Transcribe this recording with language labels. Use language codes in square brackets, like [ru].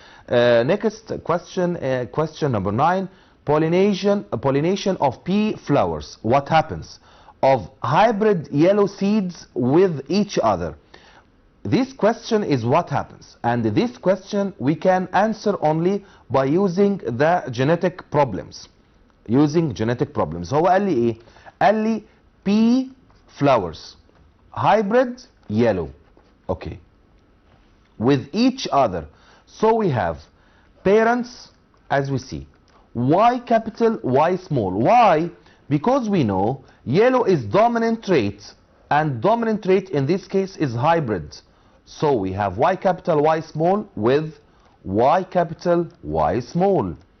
[en] Next question, question number 9, pollination of pea flowers. What happens of hybrid yellow seeds with each other? This question is what happens, and this question we can answer only by using the genetic problems. Using genetic problems. [ar] هو قال لي ايه؟ قال لي [en] pea flowers hybrid yellow. Okay. With each other. So we have parents, as we see, Y capital, Y small. Why? Because we know yellow is dominant trait, and dominant trait in this case is hybrid. So we have Y capital, Y small with Y capital, Y small.